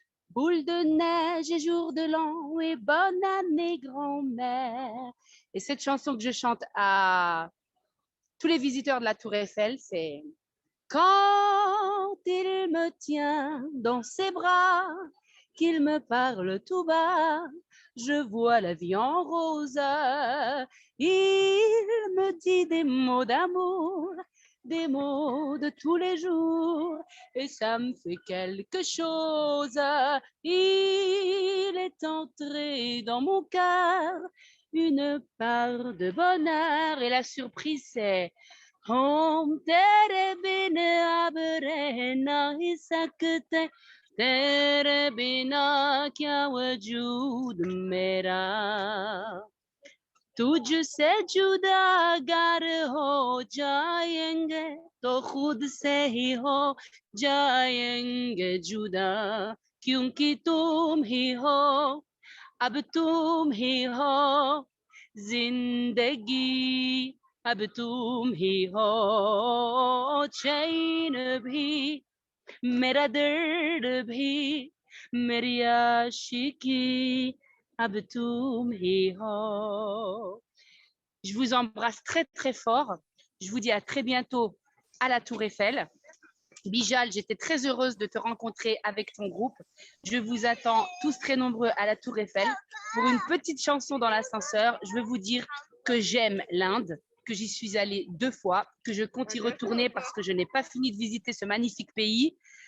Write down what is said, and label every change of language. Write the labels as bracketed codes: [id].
[fr] Boule de neige et jour de l'an et bonne année grand-mère. » Et cette chanson que je chante à tous les visiteurs de la Tour Eiffel, c'est « Quand il me tient dans ses bras, qu'il me parle tout bas, je vois la vie en rose. Il me dit des mots d'amour, des mots de tous les jours, et ça me fait quelque chose. Il est entré dans mon cœur une part de bonheur, et la surprise c'est [hi] Hom tere bina abrena isakte tere bina kya wajud mera तुझसे जुदा अगर हो जाएंगे तो खुद से ही हो जाएंगे जुदा क्योंकि तुम ही हो अब तुम ही हो जिंदगी अब तुम ही हो चैन भी मेरा दर्द भी मेरी आशिकी अब तुम ही हो. [fr] Je vous embrasse très très fort. Je vous dis à très bientôt à la Tour Eiffel. Bijal, j'étais très heureuse de te rencontrer avec ton groupe. Je vous attends tous très nombreux à la Tour Eiffel pour une petite chanson dans l'ascenseur. Je veux vous dire que j'aime l'Inde, que j'y suis allée 2 fois, que je compte y retourner parce que je n'ai pas fini de visiter ce magnifique pays.